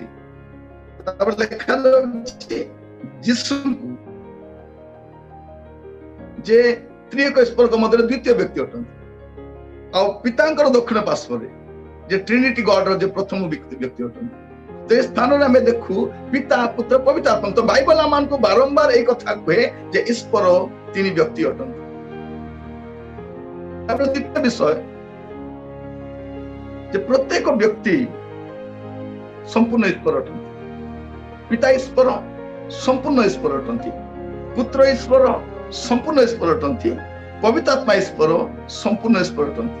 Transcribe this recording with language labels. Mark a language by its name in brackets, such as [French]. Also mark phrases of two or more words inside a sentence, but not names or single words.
[Odia] ତାପରେ ଦେଖାଯାଉଛି ଯୀଶୁଙ୍କୁ ଯେ ତ୍ରିଏକ ଈଶ୍ୱରଙ୍କ ମଧ୍ୟରେ 2ୟ ବ୍ୟକ୍ତି ଅଟନ୍ତି, ଆଉ ପିତାଙ୍କର ଦକ୍ଷିଣ ପାର୍ଶ୍ୱରେ ଯେ [English] Trinity God's [Odia] ଯେ ପ୍ରଥମ ବ୍ୟକ୍ତି ଅଟନ୍ତି। ତ ଏ ସ୍ଥାନରେ ଆମେ ଦେଖୁ ପିତା, ପୁତ୍ର, ପବିତ୍ର ଆତ୍ମା। ତ ବାଇବଲ ଆମମାନଙ୍କୁ ବାରମ୍ବାର ଏଇ କଥା କୁହେ ଯେ ଈଶ୍ୱର 3 ବ୍ୟକ୍ତି ଅଟନ୍ତି। ଦ୍ୱିତୀୟ ବିଷୟ ଯେ ପ୍ରତ୍ୟେକ ବ୍ୟକ୍ତି ସମ୍ପୂର୍ଣ୍ଣ ଈଶ୍ୱର ଅଟନ୍ତି। ପିତା ଈଶ୍ୱର ସମ୍ପୂର୍ଣ୍ଣ ଈଶ୍ୱର ଅଟନ୍ତି, ପୁତ୍ର ଈଶ୍ୱର ସମ୍ପୂର୍ଣ୍ଣ ଈଶ୍ୱର ଅଟନ୍ତି, ପବିତ୍ର ଆତ୍ମା ଈଶ୍ୱର ସମ୍ପୂର୍ଣ୍ଣ ଈଶ୍ୱର ଅଟନ୍ତି।